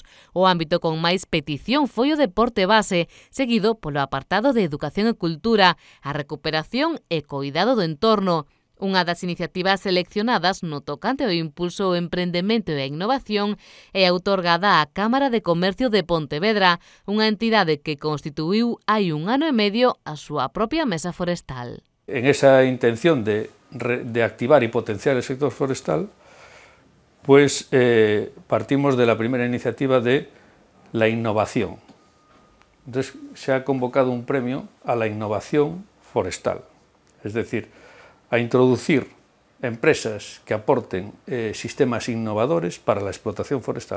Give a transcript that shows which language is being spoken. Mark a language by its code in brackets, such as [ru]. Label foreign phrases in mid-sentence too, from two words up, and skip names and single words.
[gl] O ámbito con máis petición foi o deporte base, seguido polo apartado de educación e cultura, a recuperación e coidado do entorno. Unha das iniciativas seleccionadas no tocante ao impulso ao emprendemento e a innovación é outorgada á Cámara de Comercio de Pontevedra, unha entidade que constituíu hai un ano e medio a súa propia mesa forestal. [es] En esa intención de activar y potenciar el sector forestal, pues partimos de la primera iniciativa de la innovación. Entonces se ha convocado un premio a la innovación forestal, es decir, a introducir empresas que aporten sistemas innovadores para la explotación forestal.